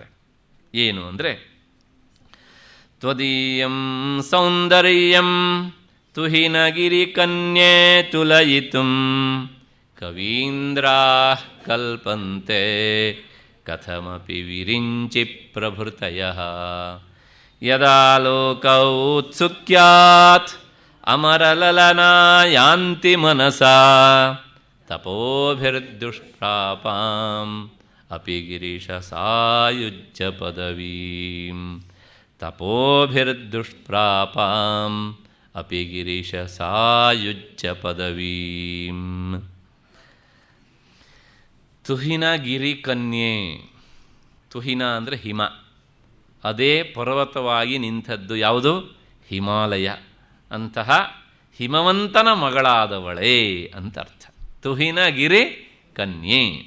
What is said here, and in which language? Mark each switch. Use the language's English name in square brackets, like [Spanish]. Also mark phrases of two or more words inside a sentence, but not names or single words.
[Kannada] ಏನು ಅಂದರೆ, [Sanskrit] ತ್ವದೀಯಂ ಸೌಂದರ್ಯಂ ತುಹಿನಗಿರಿಕನ್ಯೆ ತುಲಯಿತುಂ ಕವೀಂದ್ರಾಃ ಕಲ್ಪಂತೆ ಕಥಮಪಿ ವಿರಿಂಚಿ ಪ್ರಭೃತಯಃ ಯದಾ ಲೋಕೌ ಉತ್ಸುಕ್ಯಾತ್ ಅಮರಲಲನಾ ಯಾಂತಿ ಮನಸಾ ತಪೋಭಿರ್ದುಷ್ಪ್ರಾಪಾಂ ಅಪಿ ಗಿರೀಶ ಸಾಯುಜ್ಯ ಪದವೀಂ ತಪೋಭಿರ್ದುಷ್ಪ್ರಾಪಾಂ ಅಪಿ ಗಿರೀಶ ಸಾಯುಜ್ಯ ಪದವೀಂ. ತುಹಿನ ಗಿರಿ ಕನ್ಯೆ. [Kannada] ತುಹಿನ ಅಂದರೆ ಹಿಮ. ಅದೇ ಪರ್ವತವಾಗಿ ನಿಂತದ್ದು ಯಾವುದು? ಹಿಮಾಲಯ. ಅಂತಹ ಹಿಮವಂತನ ಮಗಳಾದವಳೇ ಅಂತ ಅರ್ಥ. [Sanskrit] ತುಹಿನ ಗಿರಿ ಕನ್ಯೆ.